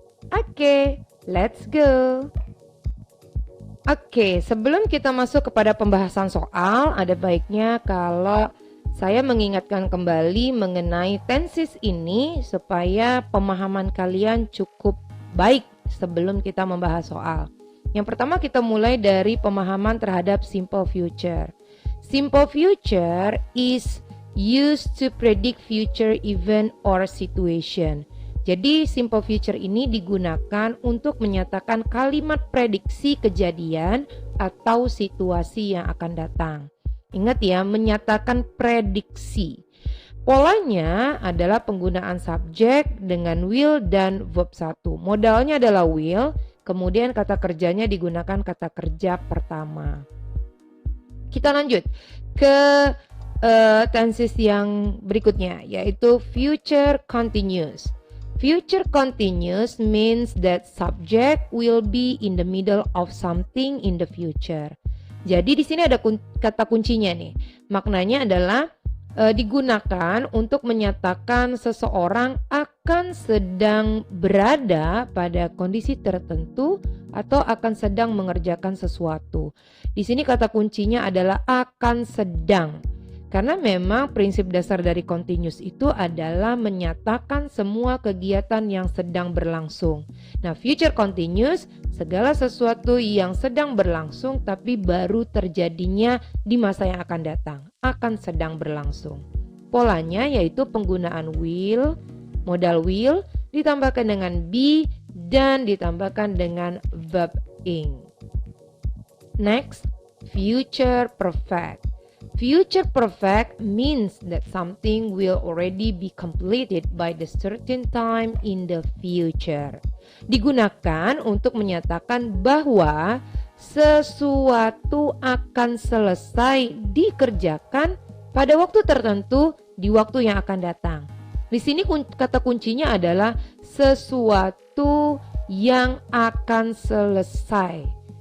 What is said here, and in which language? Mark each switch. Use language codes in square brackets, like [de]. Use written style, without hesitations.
[id] Oke, [en] let's go. [id] Oke, sebelum kita masuk kepada pembahasan soal, ada baiknya kalau saya mengingatkan kembali mengenai tenses ini supaya pemahaman kalian cukup baik sebelum kita membahas soal. Yang pertama kita mulai dari pemahaman terhadap simple future. [en] Simple future is used to predict future event or situation. [id] Jadi simple future ini digunakan untuk menyatakan kalimat prediksi kejadian atau situasi yang akan datang. Ingat ya, menyatakan prediksi. Polanya adalah penggunaan subjek dengan will dan verb 1. Modalnya adalah will, kemudian kata kerjanya digunakan kata kerja pertama. Kita lanjut ke tenses yang berikutnya, yaitu future continuous. [en] Future continuous means that subject will be in the middle of something in the future. [id] Jadi di sini ada kata kuncinya nih. Maknanya adalah digunakan untuk menyatakan seseorang akan sedang berada pada kondisi tertentu atau akan sedang mengerjakan sesuatu. Di sini kata kuncinya adalah akan sedang. Karena memang prinsip dasar dari continuous itu adalah menyatakan semua kegiatan yang sedang berlangsung. Nah, future continuous segala sesuatu yang sedang berlangsung tapi baru terjadinya di masa yang akan datang, akan sedang berlangsung. Polanya yaitu penggunaan will, modal will ditambahkan dengan be dan ditambahkan dengan verb ing. [en] Next, future perfect. Future perfect means that something will already be completed by the certain time in the future. [id] Digunakan untuk menyatakan bahwa sesuatu akan selesai dikerjakan pada waktu tertentu di waktu yang akan datang. Di sini kata kuncinya adalah sesuatu yang akan selesai.